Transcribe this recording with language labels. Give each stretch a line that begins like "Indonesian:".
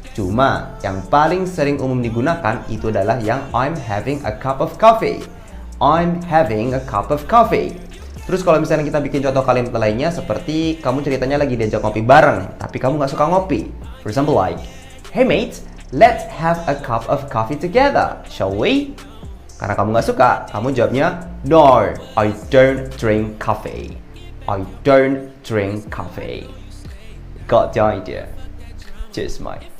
Indonesian: Cuma yang paling sering umum digunakan itu adalah yang
English: I'm having a cup of coffee. I'm having a cup of coffee.
Indonesian: Terus kalau misalnya kita bikin contoh kalimat lainnya seperti kamu ceritanya lagi diajak ngopi bareng, tapi kamu nggak suka ngopi.
English: For example like, hey mate, let's have a cup of coffee together, shall we?
Indonesian: Karena kamu nggak suka, kamu jawabnya,
English: no, I don't drink coffee. I don't drink coffee. Got the idea? Just mine.